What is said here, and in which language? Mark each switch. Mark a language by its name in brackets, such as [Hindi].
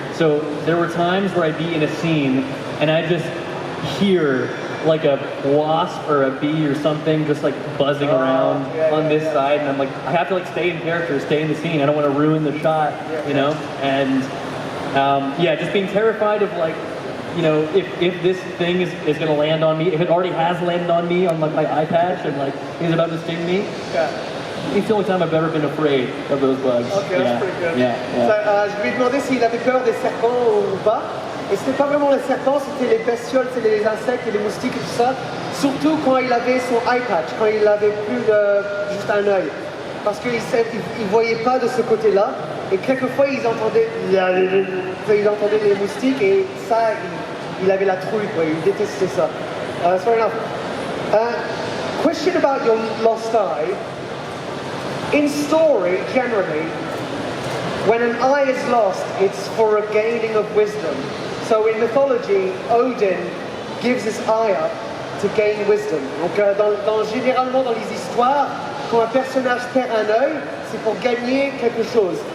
[English] So there were times where I'd be in a scene, and I'd just hear like a wasp or a bee or something just like buzzing around on this side, and I'm like, I have to like stay in character, stay in the scene. I don't want to ruin the shot, you know. And yeah, just being terrified of like, you know, if this thing is going to land on me, if it already has landed on me on like my eye patch and like is about to sting me. It's the only time I've ever been afraid of those bugs. Okay, that's pretty good. Yeah. [French] So, je lui ai demandé s'il avait peur des serpents ou pas. Et c'était pas vraiment les serpents, c'était les bestioles, c'était les insectes et les moustiques et tout ça. Surtout quand il avait son eye patch, quand il avait plus juste un œil. Parce qu'il ne voyait pas de ce côté-là. Et quelquefois, ils entendaient les moustiques et ça, il avait la trouille, quoi. Il détestait ça. Fair enough. [English] Question about your lost eye. In story, generally, when an eye is lost, it's for a gaining of wisdom. So in mythology, Odin gives his eye up to gain wisdom. [French] Donc généralement dans les histoires, quand un personnage perd un œil, c'est pour gagner quelque chose.